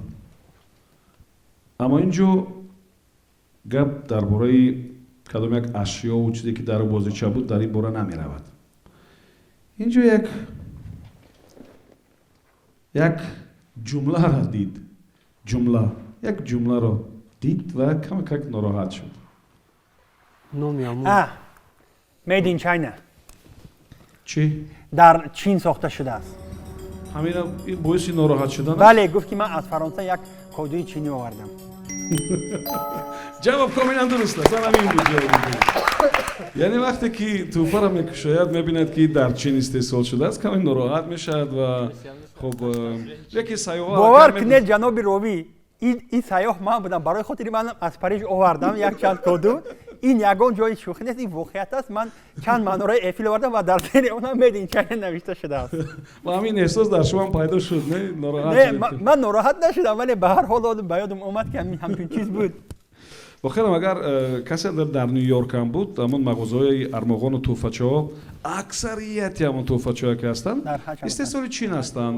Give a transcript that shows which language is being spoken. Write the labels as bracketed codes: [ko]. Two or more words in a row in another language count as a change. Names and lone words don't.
[tg] Аммо ин ҷо гап дар бораи кадом як ашёву чизе ки дар бозича буд дар ин бора намеравад. ин ҷо як ҷумларо дид, як ҷумларо дид ва камакак нороҳат шуд. номи амон [en] made in China [tg] чӣ? дар чин сохта шудааст. ҳамина боиси нороҳат шудан? бале, гуфт ки ман аз Фаронса як кодуи чинӣ овардам. ҷавоб комилан дуруст аст. ҳамин буд ҷавоби. яъне вақте ки тӯҳфаро мекушояд мебинад ки дар чин истеҳсол шудааст, каме нороҳат мешавад ва хуб яке сайёҳа бовар кунед ҷаноби ровӣ, ин сайёҳ ман будам, барои хотири ман аз Париж овардам як чанд коду. ин ягон ҷои шӯхӣ нест, ин воқеият аст. ман чанд манораи Эйфел овардам ва дар зери онам [en] made in China [tg] навишта шудааст. ва ҳамин эҳсос дар шумо пайдо шуд, не? Нороҳат не, шудед? ман нороҳат нашудам, вале ба ҳар ҳол ба ёдам омад ки ҳамчун чиз буд. вохирам агар касе дар Нью-Йорк ҳам буд, ҳамон мағозаҳои армоғону тӯҳфачаҳо, аксарияти ҳамон тӯҳфачаҳое ки ҳастанд, истеҳсоли чин ҳастанд.